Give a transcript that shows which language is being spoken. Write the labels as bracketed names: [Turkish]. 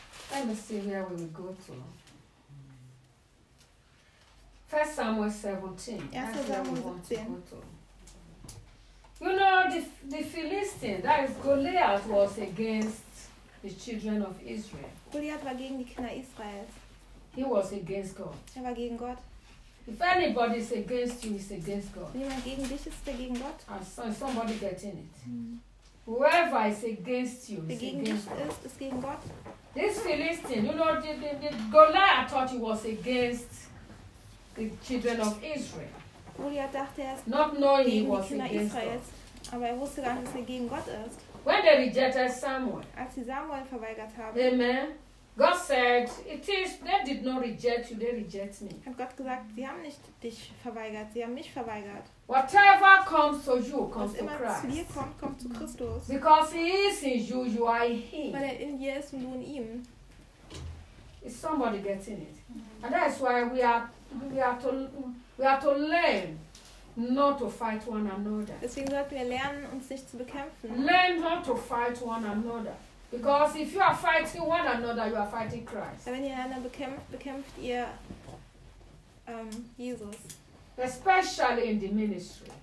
[English] Let me see where we will go to. 1 Samuel 17. Yes, that's Samuel where we want 17. To go to. You know, the Philistine, that is Goliath, was against the children of Israel. [German] Goliath war gegen die Kinder Israels. [English] He was against God. [German] Er war gegen Gott. [English] If anybody is against you, it's against God. [German] Wenn jemand gegen dich ist, ist er gegen Gott. [English] And so, somebody getting it. Mm-hmm. Whoever is against you, [German] wer gegen [English] against [German] dich ist, ist gegen Gott. [English] This Philistine, you know, the Goliath thought he was against the children of Israel. [German] Goliath dachte erst, [English] not knowing [German] gegen [English] he was [German] die Kinder Israels, [English] God. [German] Aber er wusste gar nicht, dass er gegen Gott ist. [English] When they rejected Samuel, [German] als sie Samuel verweigert haben, [English] amen. God said, it is, they did not reject you, they reject me. [German] Hat Gott gesagt, sie haben nicht dich verweigert, sie haben mich verweigert. [English] Whatever comes to you, comes [German] was immer [English] to Christ. [German] Zu dir kommt, kommt zu Christus. [English] Because he is in you, you are in him. [German] Weil er in dir ist und du in ihm. [English] Is somebody getting it? Mm-hmm. And that's why we are to learn not to fight one another. [German] Deswegen sollten wir lernen, uns nicht zu bekämpfen. [English] Learn not to fight one another. Because if you are fighting one another, you are fighting Christ. [German] Wenn ihr einander bekämpft, bekämpft ihr Jesus. [English] Especially in the ministry.